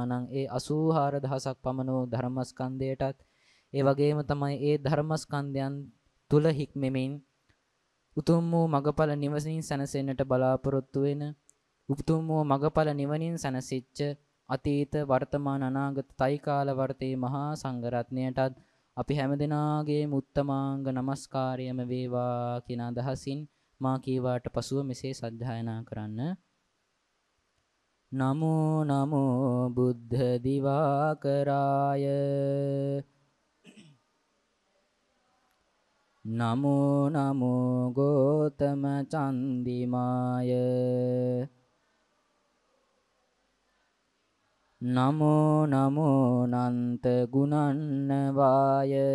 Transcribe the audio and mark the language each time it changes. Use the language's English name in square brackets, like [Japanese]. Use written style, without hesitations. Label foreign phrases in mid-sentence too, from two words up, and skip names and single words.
[Sinhala] නම් ඒ 84000ක් පමණ වූ ධර්මස්කන්ධයටත් ඒ වගේම තමයි ඒ ධර්මස්කන්ධයන් තුල හික්මෙමින් උතුම් වූ මගඵල නිවසින් සැනසෙන්නට බලාපොරොත්තු වෙන උතුම් වූ මගඵල නිවනින් සැනසෙච්ච අතීත වර්තමාන අනාගත තයිකාල වර්තේ මහා සංඝරත්නයටත් අපි හැමදෙනාගේ උත්තමාංග නමස්කාරයම වේවා කියන අදහසින් මා කීවාට පසුව මෙසේ සද්ධායනා කරන්න. [Pali] නමෝ නමෝ බුද්ධ දිවාකරාය නමෝ නමෝ ගෝතම චන්දිමාය නමෝ නමෝ නන්ත ගුණන්නවාය